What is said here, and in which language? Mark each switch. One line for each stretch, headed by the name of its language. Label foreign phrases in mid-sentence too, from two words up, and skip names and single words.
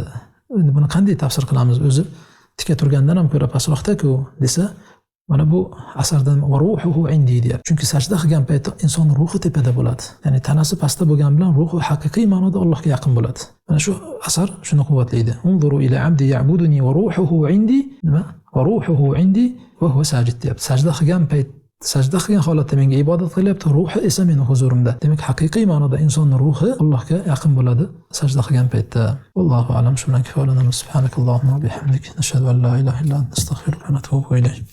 Uzbek: Endi buni qanday tafsir qilamiz? O'zi tika turgandan ham ko'ra pastroqda-ku desa, mana bu asardan
Arabic: روحه عندي
Uzbek: deyapti. Chunki sajda qilgan paytda inson ruhi tepada bo'ladi. Ya'ni tanasi pastda bo'lgan bilan ruhi haqiqiy ma'noda Allohga yaqin bo'ladi. Mana shu asar shuni quvvatlaydi.
Arabic: انظروا إلى عبدي يعبدني وروحه عندي,
Uzbek: nima?
Arabic: وروحه عندي وهو ساجد
Uzbek: deyapti. Sajda qilgan payt, sajda qilgan holatda menga ibodat qilyapti, ruhi esa meni huzurimda. Demak, haqiqiy ma'noda insonning ruhi Allohga yaqin bo'ladi sajda qilgan paytda.
Arabic: الله أعلم.
Uzbek: Shu bilan kifoyalanamiz.
Arabic: سبحانك اللهم وبحمدك نشهد أن لا إله إلا أنت, أستغفرك وأتوب إليك.